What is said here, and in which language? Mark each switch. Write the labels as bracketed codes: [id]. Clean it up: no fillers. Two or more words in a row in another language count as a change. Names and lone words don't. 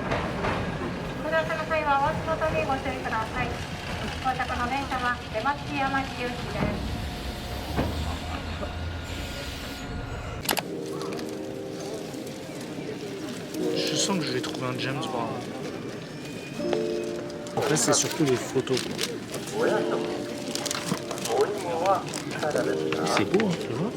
[ja] ご乗車の際はお足元にご注意ください。到着の電車は出町柳行きです。 [fr] Je sens que je vais trouver un James Brown. En fait, c'est surtout les photos. C'est beau, hein, tu vois.